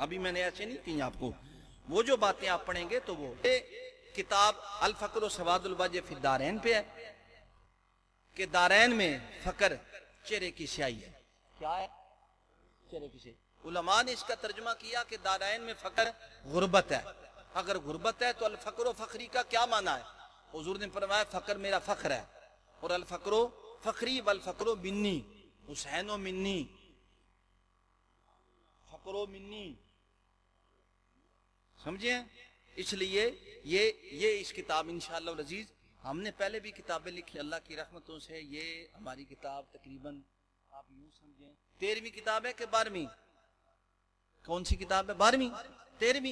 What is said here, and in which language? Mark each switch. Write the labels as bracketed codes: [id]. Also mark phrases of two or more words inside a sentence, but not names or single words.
[ur] ابھی میں نے ایسے نہیں کی آپ کو، وہ جو باتیں آپ پڑھیں گے تو وہ کتاب الفقر و سواد الوجہ فی الدارین پہ ہے کہ دارین میں فقر چہرے کی سیاہی ہے۔ کیا ہے؟ چہرے کی سیاہی۔ علماء نے اس کا ترجمہ کیا کہ دارین میں فقر غربت ہے۔ اگر غربت ہے تو [ar] الفقر و فخری [ur] کا کیا معنی ہے؟ حضور نے فرمایا فقر میرا فخر ہے، اور [ar] الفقر و فخری والفقر و منی، حسین و منی، فقر و منی، [ur] سمجھے؟ اس لیے یہ اس کتاب [ar] انشاءاللہ العزیز، [ur] ہم نے پہلے بھی کتابیں لکھی اللہ کی رحمتوں سے، یہ ہماری کتاب تقریباً آپ یوں سمجھیں 13ویں کتاب ہے کہ 12ویں؟ کون سی کتاب ہے؟ 12ویں 13ویں؟